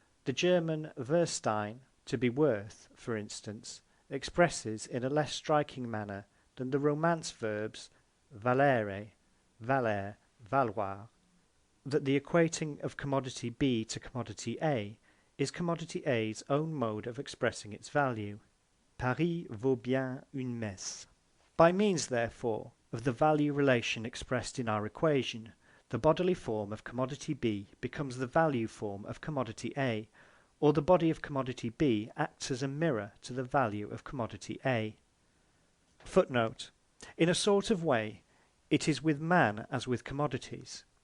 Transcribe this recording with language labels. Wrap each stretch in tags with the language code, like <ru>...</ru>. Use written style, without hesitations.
<en>The German Verstehen, to be worth, for instance, expresses in a less striking manner than the Romance verbs valere, valer, valoir, that the equating of commodity B to commodity A is commodity A's own mode of expressing its value.</en> <fr>Paris vaut bien une messe.</fr> <en>By means, therefore, of the value relation expressed in our equation, the bodily form of commodity B becomes the value form of commodity A, or the body of commodity B acts as a mirror to the value of commodity A. Footnote: in a sort of way, it is with man as with commodities.</en>